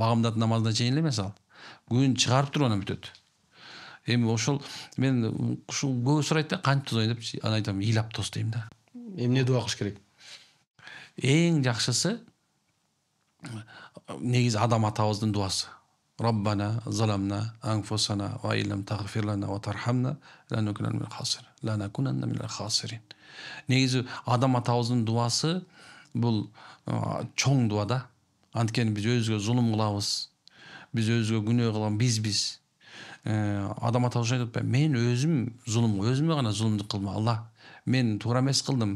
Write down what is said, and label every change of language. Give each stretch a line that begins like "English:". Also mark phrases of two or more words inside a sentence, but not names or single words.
Kyrgyz: Багамдат намазына чейин эле эмес ал. Күн чыгарып туруп анан бүтөт. Эми ошол мен ушул көп сурайт да, кантип тозойн деп, анан айтам, ыйлап тос дейм да. Эмне дуа кылыш керек? Эң жакшысы негизи адам атабыздын дуасы.
Arabic: ربنا ظلمنا أنفسنا وإن لم تغفر لنا وترحمنا لنكونن من الخاسرين. لنكونن من الخاسرين.
Kyrgyz: Негизи адам атабыздын дуасы бул чоң дуа да. Анткени биз өзгө зулум кылабыз. Биз өзгө күнөө кылган бизбиз. Адам атабыз айтат, мен өзүм зулум, өзүмө гана зулумдук кылма, Алла. Мен туура эмес кылдым.